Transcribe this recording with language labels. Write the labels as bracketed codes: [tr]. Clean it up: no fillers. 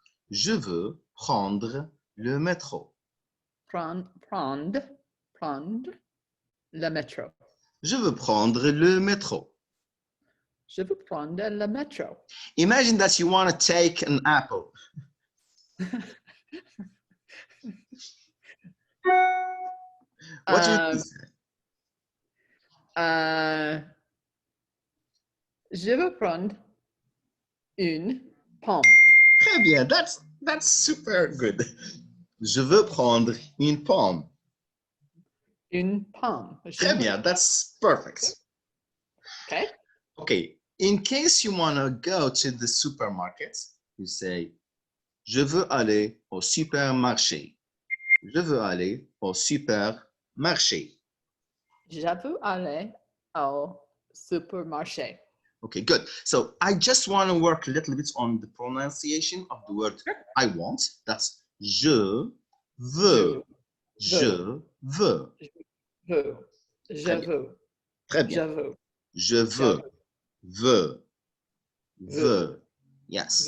[fr] Je veux prendre le métro. Prendre le métro. Je veux prendre le métro. Je veux prendre le métro. [en] Imagine that you want to take an apple. What would you say? [fr] Je veux prendre une pomme. Très bien, [en] that's super good. [fr] Je veux prendre une pomme. Une pomme. Très bien, [en] that's perfect. Okay. Okay, in case you want to go to the supermarket, you say, [fr] je veux aller au supermarché. Je veux aller au supermarché. Je veux aller au supermarché. [en] Okay, good. So I just want to work a little bit on the pronunciation of the word I want. [fr] That's je veux. Je veux. Veux. Je Très bien. veux. Très bien. veux. Je veux. Veux. Veux. Yes.